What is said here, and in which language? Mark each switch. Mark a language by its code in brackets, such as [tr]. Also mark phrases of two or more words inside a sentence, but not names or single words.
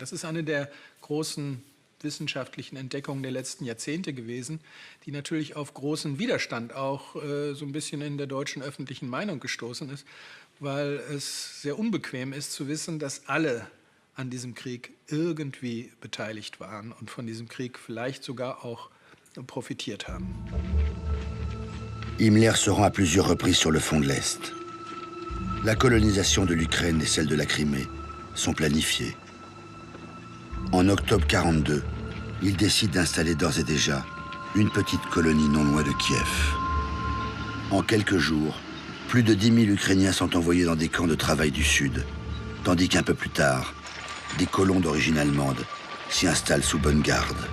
[de] Das ist eine der großen wissenschaftlichen Entdeckungen der letzten Jahrzehnte gewesen, die natürlich auf großen Widerstand auch so ein bisschen in der deutschen öffentlichen Meinung gestoßen ist, weil es sehr unbequem ist zu wissen, dass alle an diesem Krieg irgendwie beteiligt waren und von diesem Krieg vielleicht sogar auch profitiert haben. [fr] Himmler se rend à plusieurs reprises sur le front de l'Est. La colonisation de l'Ukraine et celle de la Crimée sont planifiées. En octobre 1942, il décide d'installer d'ores et déjà une petite colonie non loin de Kiev. En quelques jours, plus de 10 000 Ukrainiens sont envoyés dans des camps de travail du Sud, tandis qu'un peu plus tard, des colons d'origine allemande s'y installent sous bonne garde.